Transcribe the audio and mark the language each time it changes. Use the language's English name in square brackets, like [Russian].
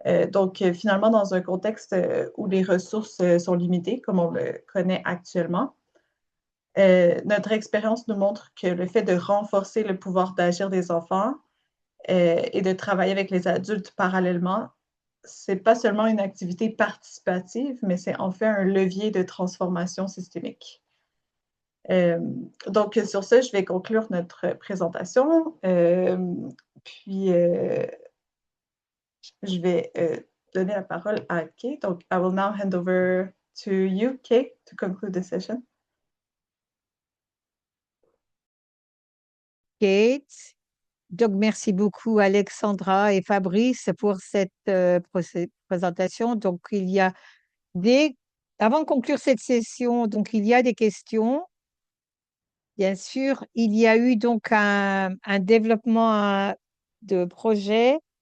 [French] Donc, finalement, dans un contexte où les ressources sont limitées, comme on le connaît actuellement, notre expérience nous montre que le fait de renforcer le pouvoir d'agir des enfants et de travailler avec les adultes parallèlement, c'est pas seulement une activité participative, mais c'est en fait un levier de transformation systémique. Euh, donc, sur ce, je vais conclure notre présentation. Puis, je vais donner la parole à Kate. [English] Donc, I will now hand over to you, Kate, to conclude the session. [French] Kate. Donc, merci beaucoup Alexandra et Fabrice pour cette présentation. Donc, avant de conclure cette session, donc il y a des questions. Bien sûr, il y a eu donc un développement de projet.